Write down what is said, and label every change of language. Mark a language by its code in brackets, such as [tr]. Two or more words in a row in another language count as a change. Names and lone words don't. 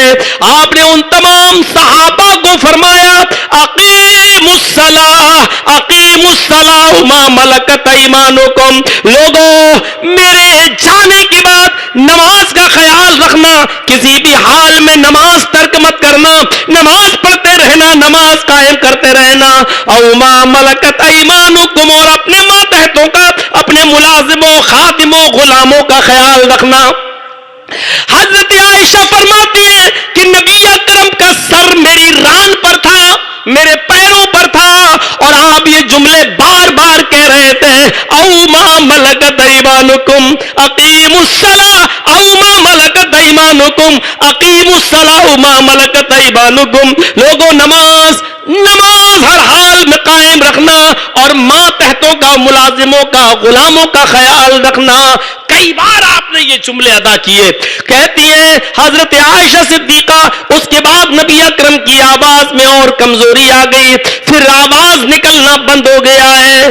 [ur] آپ نے ان تمام صحابہ کو فرمایا [ar] اقیموا الصلاۃ اقیموا الصلاۃ ما ملکت ایمانکم، [ur] لوگوں میرے جانے کے بعد نماز کا خیال رکھنا، کسی بھی حال میں نماز ترک مت کرنا، نماز پڑھتے رہنا، نماز قائم کرتے رہنا، [ar] او ما ملکت ایمانکم، [ur] اور اپنے ماتحتوں کا، اپنے ملازموں، خادموں، غلاموں کا خیال رکھنا۔ حضرت عائشہ فرماتی ہے کہ نبی اکرم کا سر میری ران پر تھا، میرے پیروں پر تھا، اور آپ یہ جملے بار بار کہہ رہے تھے [ar] او ما ملکت ایمانکم اقیموا الصلاۃ او ما ملکت ایمانکم اقیموا الصلاۃ او ما ملکت ایمانکم، [ur] لوگوں نماز ہر حال میں قائم رکھنا اور ماتحتوں کا، ملازموں کا، غلاموں کا خیال رکھنا۔ کئی بار آپ نے یہ جملے ادا کیے۔ کہتی ہے حضرت عائشہ صدیقہ، اس کے بعد نبی اکرم کی آواز میں اور کمزوری آ گئی، پھر آواز نکلنا بند ہو گیا ہے۔